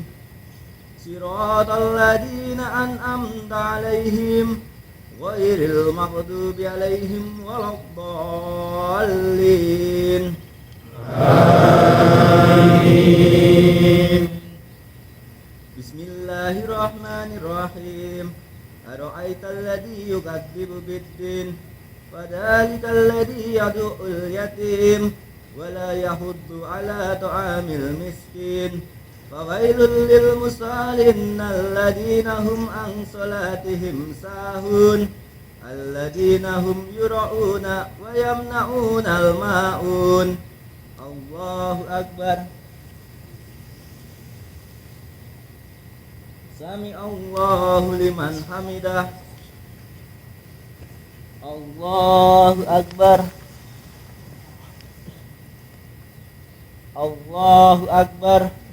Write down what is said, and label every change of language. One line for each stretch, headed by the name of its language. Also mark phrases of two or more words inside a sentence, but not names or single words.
Arabic: صراط الذين أنعمت عليهم غير المغضوب عليهم ولا الضالين. Amin. Bismillahirrahmanirrahim. أرأيت الذي يكذب بالدين فذلك الذي يدع اليتيم ولا يحض على طعام المسكين. فويل للمصلين الذين هم عن صلاتهم ساهون الذين هم يراءون ويمنعون الماعون. الله أكبر. سمع الله لمن حمده. الله أكبر. الله أكبر.